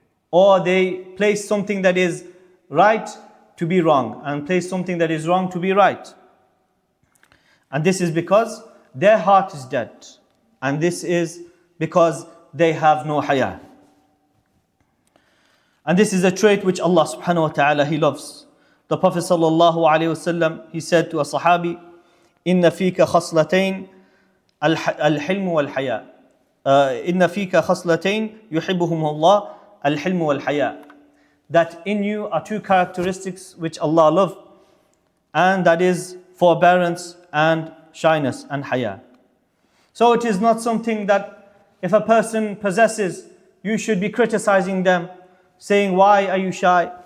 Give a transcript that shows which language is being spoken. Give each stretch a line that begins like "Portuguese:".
English: Or they place something that is right to be wrong, and place something that is wrong to be right. And this is because their heart is dead. And this is because they have no haya. And this is a trait which Allah subhanahu wa ta'ala, He loves. The Prophet sallallahu alayhi wasallam, he said to a sahabi,
Arabic: إِنَّ فِيكَ خَصْلَتَيْن الْحِلْمُ وَالْحَيَاءُ إِنَّ فِيكَ خَصْلَتَيْن يُحِبُّهُمُ اللَّهُ الْحِلْمُ وَالْحَيَاءُ.
English: That in you are two characteristics which Allah loves, and that is forbearance and shyness and haya. So it is not something that if a person possesses, you should be criticizing them, saying, why are you shy?